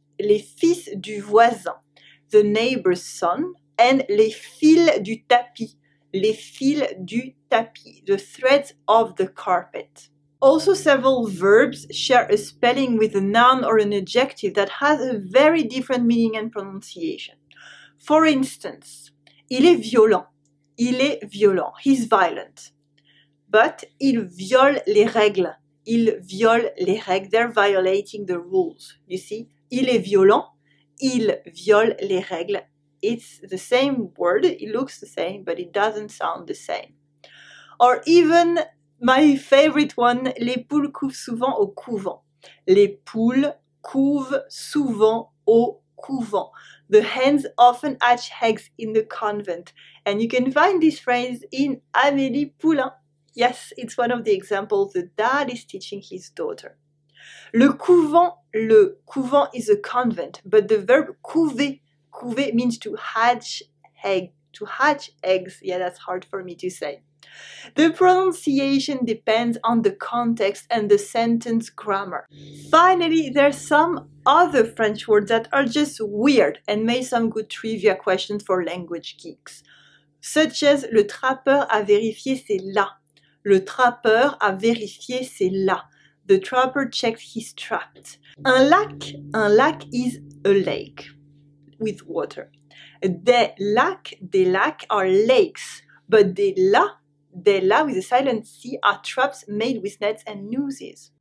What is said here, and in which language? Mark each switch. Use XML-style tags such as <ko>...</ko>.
<fr>Les fils du voisin,</fr> <en>the neighbor's son,</en> <fr>and les fils du tapis, les fils du tapis,</fr> <en>the threads of the carpet. Also, several verbs share a spelling with a noun or an adjective that has a very different meaning and pronunciation. For instance,</en> <fr>il est violent. Il est violent.</fr> <en>He's violent. But</en> <fr>il viole les règles. Il viole les règles.</fr> <en>They're violating the rules. You see?</en> <fr>Il est violent. Il viole les règles.</fr> <en>It's the same word. It looks the same, but it doesn't sound the same. Or even my favorite one,</en> <fr>les poules couvent souvent au couvent. Les poules couvent souvent au couvent.</fr> <en>The hens often hatch eggs in the convent. And you can find this phrase in Amélie Poulain. Yes, it's one of the examples the dad is teaching his daughter. Le couvent is a convent, but the verb couver means to hatch eggs. Yeah, that's hard for me to say. The pronunciation depends on the context and the sentence grammar. Finally, there are some other French words that are just weird and may some good trivia questions for language geeks, such as</en> <fr>le trappeur a vérifié c'est là. Le trappeur a vérifié c'est là.</fr> <en>The trapper checked his traps. Un lac is a lake with water. Des lacs are lakes, but des la with a silent C are traps made with nets and nooses.</en>